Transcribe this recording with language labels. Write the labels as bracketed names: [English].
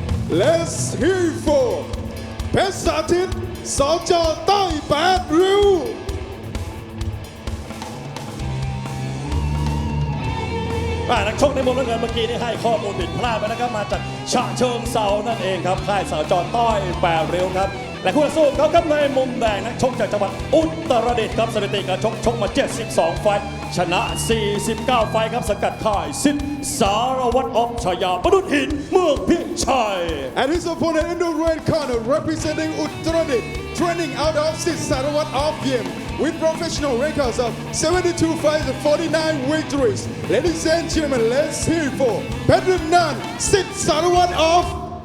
[English] Let's hear for Pesatit Southpaw Thai Real. [Thai] นักชกในมุมน้ำเงินเมื่อกี้นี่ให้ข้อมูลผิดพลาดไปนะครับมาจากฉะเชิงเทรานั่นเองครับค่ายสจต้อย8ริ้วครับและคู่ต่อสู้เขาครับในมุมแดงนักชกจากจังหวัดอุตรดิตถ์ครับสถิติการชกมา72ไฟท์ชนะ49ไฟท์ครับสกัดค่ายสิทธิ์สารวัตรออฟชายาประดุจหินเมืองพิชัย [English] And his opponent in the red corner representing Uttaradit training out of Sid Sarawat of Yim with professional records of 72 fights and 49 victories. Ladies and gentlemen, let's hear for Pedram Nan Sid Sarawat of